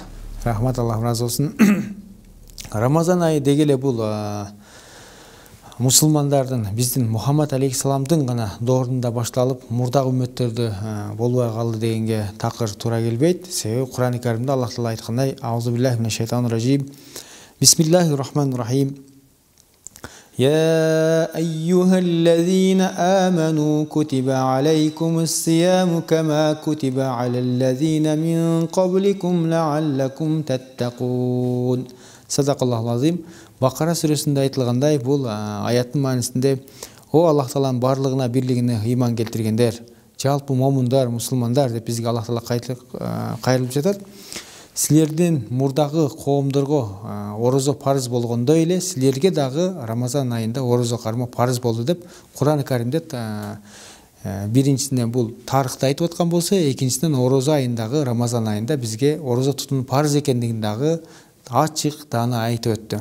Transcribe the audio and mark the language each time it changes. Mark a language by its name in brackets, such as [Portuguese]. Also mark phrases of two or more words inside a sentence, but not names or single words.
[Kyrgyz] Рахмат, Аллах разы болсун. Рамазан айы дегеле бул мусулмандардын, биздин Мухаммад алейхиссаламдын гана доорунда башталып, мурдагы үммөттөрдө болбой калды дегенге такыр туура келбейт. Себеби Кур'ан-ы Каримде Аллах таала айткандай: [Arabic] "أعوذ بالله من الشيطان الرجيم. بسم الله الرحمن الرحيم. يا أيها الذين آمنوا كتب عليكم الصيام كما كتب على الذين من قبلكم لعلكم تتقون." صدق الله العظيم. [Kyrgyz] Бакара сүрөсүндө айтылгандай, бул аяттын маанисинде: "О Аллах тааланын барлыгына, бирлигине ыйман келтиргендер, жалпы момундар, мусулмандар" деп бизге Аллах таала кайрылып жатат. Силердин мурдагы коомдорго орозо парыз болгондой эле силерге дагы Рамазан айында орозо кармоо парыз болду деп Кур'ан-ы Каримде биринчисинен бул тарыхты айтып аткан болсо, экинчисинен орозо айындагы Рамазан айында бизге орозо тутуу парыз экендигин дагы ачык даана айтып өттү.